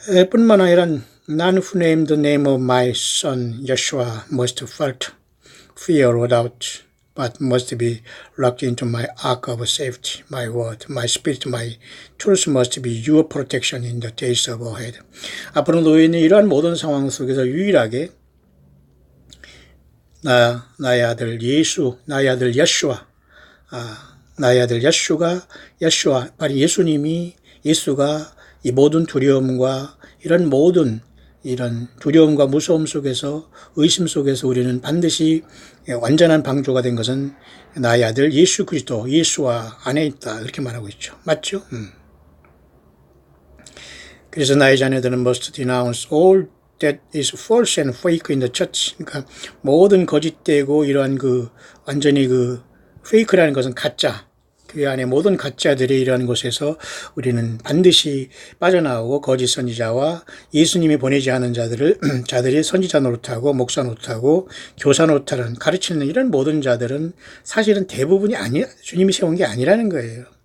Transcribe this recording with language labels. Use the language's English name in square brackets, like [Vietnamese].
[Korean] 뿐만 아니라 [English] None who name the name of my son Yeshua must felt fear or doubt, but must be locked into my ark of safety, my word, my spirit, my truth must be your protection in the days of ahead. [Korean] 앞으로 너희는 이러한 모든 상황 속에서 유일하게 나의 아들 예수, 나의 아들 예슈아, 나의 아들 예슈아, 바로 예수가 이 모든 두려움과 이런 두려움과 무서움 속에서, 의심 속에서 우리는 반드시 완전한 방주가 된 것은 나의 아들 예수 그리스도, 예수와 안에 있다. 이렇게 말하고 있죠. 맞죠? 그래서 나의 자녀들은 [English] must denounce all that is false and fake in the church. [Korean] 그러니까 모든 거짓되고 이러한 완전히 페이크라는 것은 가짜. 교회 안에 모든 가짜들이 이러한 곳에서 우리는 반드시 빠져나오고 거짓 선지자와 예수님이 보내지 않은 자들이 선지자 노릇하고 목사 노릇하고 교사 노릇하는 가르치는 이런 모든 자들은 사실은 대부분이 주님이 세운 게 아니라는 거예요.